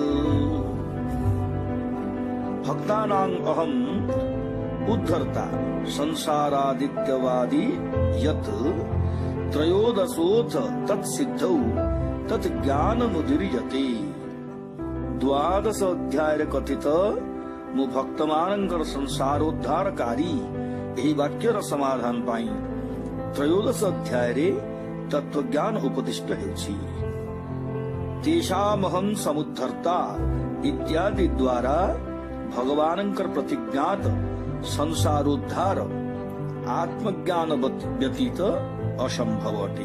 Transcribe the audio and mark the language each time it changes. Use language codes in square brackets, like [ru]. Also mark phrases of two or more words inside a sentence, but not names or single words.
[sa] भक्तानां अहम् उद्धर्ता संसारादित्यवादी यत् त्रयोदशोऽथ तत्सिद्धौ तत् ज्ञानमुदीर्यते। [or] ଦ୍ୱାଦଶ ଅଧ୍ୟାୟ କଥିତ ମୁ ଭକ୍ତମାନଂକର ସଂସାରୋଦ୍ଧାରକାରୀ ଏହି ବାକ୍ୟର ସମାଧାନ ପାଇଁ ତ୍ରୟୋଦଶ ଅଧ୍ୟାୟରେ ତତ୍ତ୍ୱଜ୍ଞାନ ଉପଦିଷ୍ଟ ହେଉଛି। [sa] ତେଷାମହଂ ସମୁଦ୍ଧର୍ତ୍ତା [or] ଇତ୍ୟାଦି ଦ୍ୱାରା ଭଗବାନଙ୍କର ପ୍ରତିଜ୍ଞାତ ସଂସାରୋଦ୍ଧାର ଆତ୍ମଜ୍ଞାନ ବ୍ୟତୀତ ଅସମ୍ଭବ ଅଟେ।